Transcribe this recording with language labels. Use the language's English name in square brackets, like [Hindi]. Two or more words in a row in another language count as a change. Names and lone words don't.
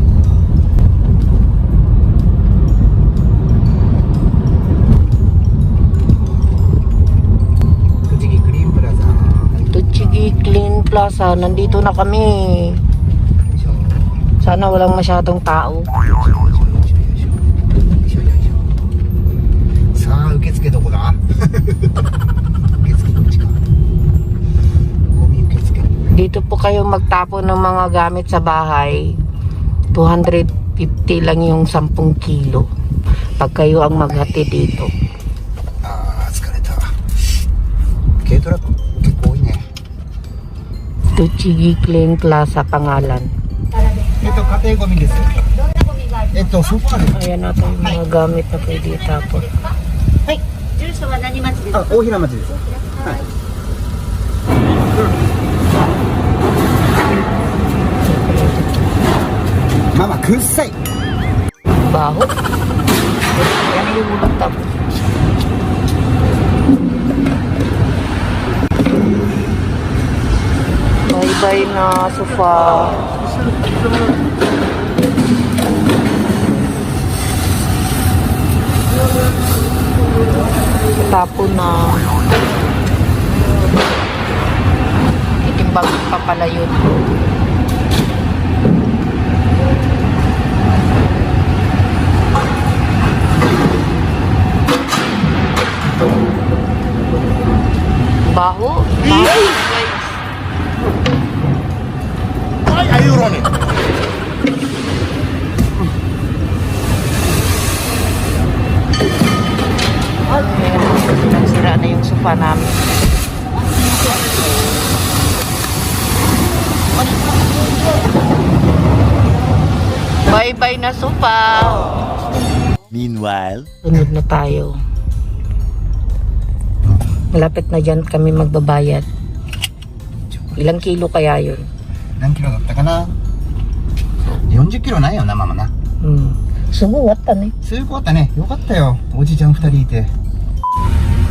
[Filipino] Tochigi Clean Plaza. Tochigi Clean Plaza. Nandito na kami. Sana walang masyadong tao. [Japanese] さあ、受付どこだ受付どっちか。ゴミ受付。 [Filipino] Dito po kayo magtapon ng mga gamit sa bahay. 250 lang yung 10 kilo. Pag kayo ang maghati dito. [Japanese] ああ、疲れた。軽トラック結構多いね。 [Filipino] Tochigi Clean Plaza pangalan. [Japanese] 家庭ゴミです。ソファーで。 [Filipino] Ayan natin yung mga gamit na pwede itapon. [Japanese] はい。住所は何町ですか。あ、大平町です。はい。ママ、くっさい。 [Filipino] Baho. Yan yung ulong tapos. Bye-bye na sofa. Tapon na. Itimbang pa pala yun. Baho. Baho. [English] Why are you running? [Filipino] Nagsira na yung sofa namin. Bye-bye na sofa. Meanwhile, Sunod na tayo. Malapit na dyan kami magbabayad. Ilang kilo kaya yun? [Japanese] 何キロだったかな。40キロないよな、ママな。すごいあったね。すごかったね。よかったよ。おじいちゃん2人いて。